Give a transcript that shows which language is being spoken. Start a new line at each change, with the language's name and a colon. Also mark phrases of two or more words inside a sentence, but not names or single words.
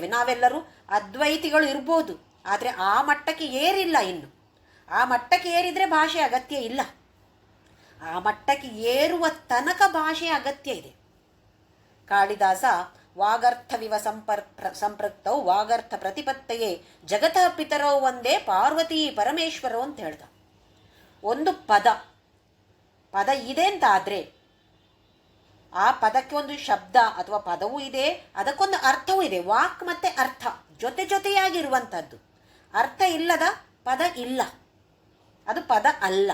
Kannada: ನಾವೆಲ್ಲರೂ ಅದ್ವೈತಿಗಳು ಇರ್ಬೋದು, ಆದರೆ ಆ ಮಟ್ಟಕ್ಕೆ ಏರಿಲ್ಲ ಇನ್ನು. ಆ ಮಟ್ಟಕ್ಕೆ ಏರಿದರೆ ಭಾಷೆ ಅಗತ್ಯ ಇಲ್ಲ. ಆ ಮಟ್ಟಕ್ಕೆ ಏರುವ ತನಕ ಭಾಷೆಯ ಅಗತ್ಯ ಇದೆ. ಕಾಳಿದಾಸ
Sanskrit: ವಾಗರ್ಥವಿವ ಸಂಪೃಕ್ತೌ ವಾಗರ್ಥ ಪ್ರತಿಪತ್ತಯೇ ಜಗತಃ ಪಿತರೌ
Kannada: ಒಂದೇ ಪಾರ್ವತಿ ಪರಮೇಶ್ವರವು ಅಂತ ಹೇಳ್ದ. ಒಂದು ಪದ ಇದೆ ಅಂತ ಆದರೆ ಆ ಪದಕ್ಕೆ ಒಂದು ಶಬ್ದ ಅಥವಾ ಪದವೂ ಇದೆ, ಅದಕ್ಕೊಂದು ಅರ್ಥವೂ ಇದೆ. ವಾಕ್ ಮತ್ತೆ ಅರ್ಥ ಜೊತೆಯಾಗಿರುವಂಥದ್ದು. ಅರ್ಥ ಇಲ್ಲದ ಪದ ಇಲ್ಲ, ಅದು ಪದ ಅಲ್ಲ.